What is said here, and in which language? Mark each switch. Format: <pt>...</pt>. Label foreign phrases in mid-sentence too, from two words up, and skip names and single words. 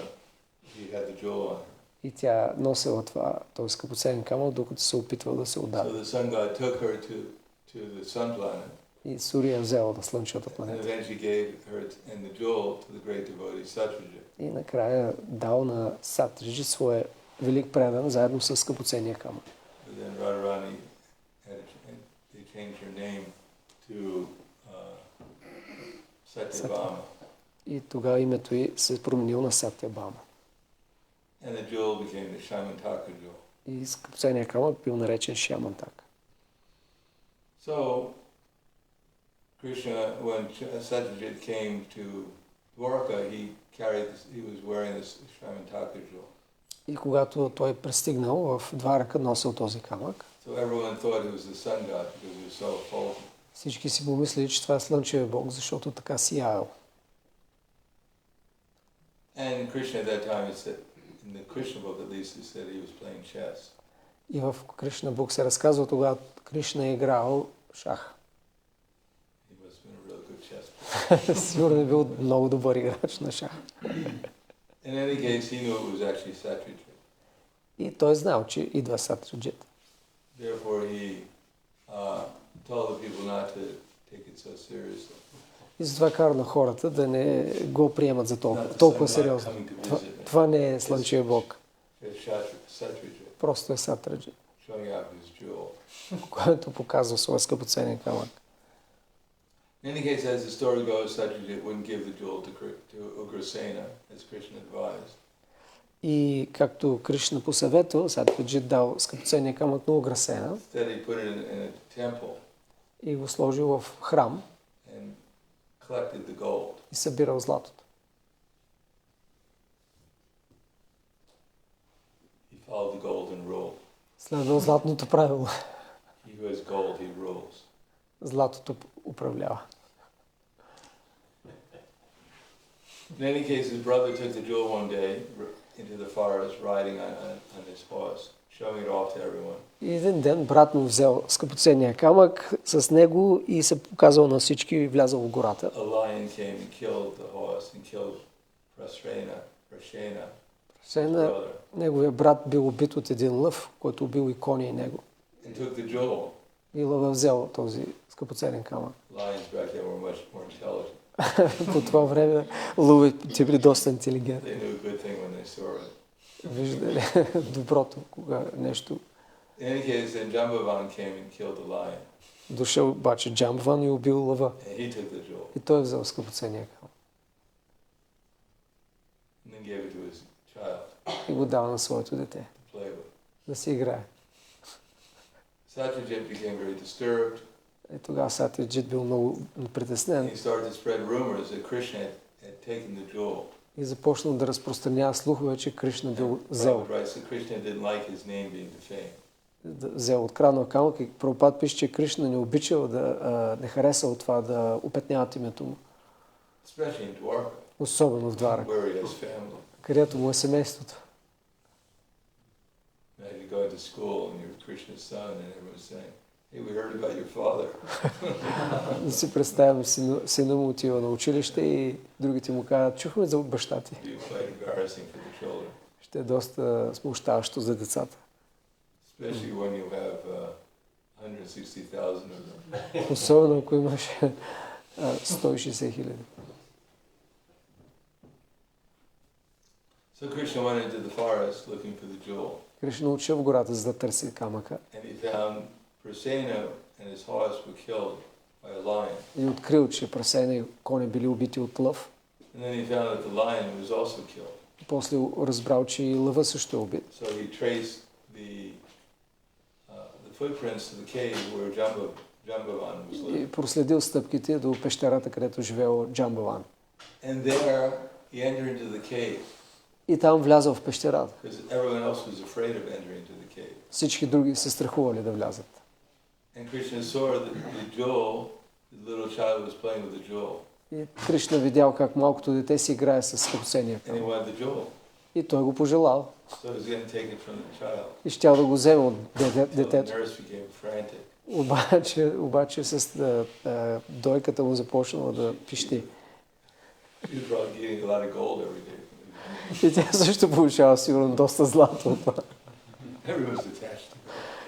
<en>He had the jewel on her.</en> <bg>И тя носила този скъпоценен камък, докато се опитвал да се</bg> <en>So</en> <bg>удари.</bg> <en>the sun god took her to the sun planet,</en> <bg>И Сурия взела на слънчевата</bg> <en>and</en> <bg>планета.</bg> <en>eventually gave her and the jewel to the great devotee Satyajit.</en> <bg>И накрая дал на Сатриджи своя велик предан, заедно с скъпоценния камък.</bg> <en>But then Radharani they changed her name to Satyabhama,</en> <bg>И тогава името й се променил на Сатябама.</bg> <en>and the jewel became the Shamantaka jewel.</en> <bg>И скъпоценния камък бил наречен Шямантак.</bg> <en>So Krishna, when Satyajit came to Dwarka, he was wearing this Shamantaka jewel.</en> <bg>И когато той пристигнал в Дварака, носил този камък,</bg> <en>So everyone thought it was the sun god because he was so effulgent.</en> <bg>всички си помислили, че това е слънчевия бог, защото така сиял.</bg> <en>And Krishna at that time, it said, in the Krishna book at least, it said he was playing chess.</en> <bg>И в Кришна Бук се разказва, тогава Кришна е играл шах.</bg> <en>He must have been a real good chess player.</en> <bg>Сигурно е бил много добър играч на шах.</bg> <en>In any case, he knew it was actually Satyajit.</en> <bg>И той знал, че идва Сатриджит.</bg> <en>Therefore, he told the people not to take it so seriously.</en> <bg>И затова кара на хората да не го приемат за толкова сериозно. Това не е слънчевия бог.</bg> <en>It's Satyajit,</en> <bg>Просто е Сатриджит,</bg> <en>showing out his jewel.</en> <bg>който показва своя скъпоценен камък.</bg> <en>In any case, as the story goes, Satyajit wouldn't give the jewel to Ugrasena, as Krishna advised.</en> <bg>И както Кришна посъветва, Сатриджит дал скъпоценния камък на Уграсена</bg> <en>Instead, he put it in a temple</en> <bg>и го сложил в храм</bg> <en>and collected the gold.</en> <bg>и събирал златото.</bg> <en>He followed the golden rule.</en> <bg>Следвал златното правило.</bg> <en>He who has gold, he rules.</en> <bg>Златото управлява.</bg> <en>In any case, his brother took the jewel one day into the forest, riding on his horse, showing it off to everyone.</en> <bg>И един ден брат му взел скъпоценния камък с него и се показал на всички и влязал в гората.</bg> <en>A lion came and killed the horse and killed Prashena,</en> <bg>Сена, неговия брат бил убит от един лъв, който убил и коня и него.</bg> <en>and took the jewel.</en> <bg>И лъва взел този скъпоценен камък.</bg> <en>Lions back then were much more intelligent.</en> <bg>По това време лъвите били доста интелигентни.</bg> <en>They knew a good thing when they saw it.</en> <bg>Виждали доброто, кога нещо.</bg> <en>In any case, then Jambavan came and killed the lion,</en> <bg>Дошъл обаче Джамбван и убил лъва.</bg> <en>and he took the jewel</en> <bg>И той взел скъпоценния камък.</bg> <en>and then gave it to his child</en> <bg>И го дал на своето дете.</bg> <en>to play with.</en> <bg>Да си играе.</bg> <en>Satyajit became very disturbed.</en> <bg>И тогава Сатриджит бил много притеснен.</bg> <en>He started to spread rumors that Krishna had taken the jewel.</en> <bg>И започнал да разпространява слухове, че Кришна бил взел.</bg> <en>Prabhupada writes that Krishna didn't like his name being defamed.</en> <bg>Взел откраднал камък и Прабхупад пише, че Кришна не обичал не харесал това да опетняват името му.</bg> <en>Especially in Dwarka,</en> <bg>Особено в Двара,</bg> <en>where he has family.</en> <bg>където му е семейството.</bg> <en>You go to school and you're Krishna's son and everyone's saying, hey, we heard about your father.</en> <bg>Да си представям, сина му отива на училище и другите му казват, чухме за баща ти.</bg> <en>It'd be quite embarrassing for the children.</en> <bg>Ще е доста смущаващо за децата.</bg> <en>Especially when you have 160,000 of them.</en> <bg>Особено ако имаш 160 хиляди.</bg> <en>So Krishna went into the forest looking for the jewel.</en> <bg>Кришна отишъл в гората, за да търси камъка.</bg> <en>And he found Prasenna and his horse were killed by a lion.</en> <bg>И открил, че Прасена и коня били убити от лъв.</bg> <en>And then he found that the lion was also killed.</en> <bg>После разбрал, че и лъва също е убит.</bg> <en>So he traced the footprints to the cave where Jambavan was living.</en> <bg>И проследил стъпките до пещерата, където живеел Джамбаван.</bg> <en>And there he entered into the cave.</en> <bg>И там влязъл в пещерата.</bg> <en>Because everyone else was afraid of entering into the cave.</en> <bg>Всички други се страхували да влязат.</bg> <en>And Krishna saw that the jewel, the little child was playing with the jewel.</en> <bg>И Кришна видял как малкото дете си играе с скъпоценния</bg> <en>And he</en> <bg>камък.</bg> <en>wanted the jewel.</en> <bg>И той го пожелал.</bg> <en>So he was going to take it from the child.</en> <bg>И щял да го вземе от</bg> <en>So the</en> <bg>детето.</bg> <en>nurse became frantic.</en> <bg>Обаче с дойката му започнала да пищи.</bg> <en>She was probably getting a lot of gold every day.</en> <bg>И тя също получава сигурно доста злато от това.</bg> <en>Everyone's attached to gold.</en>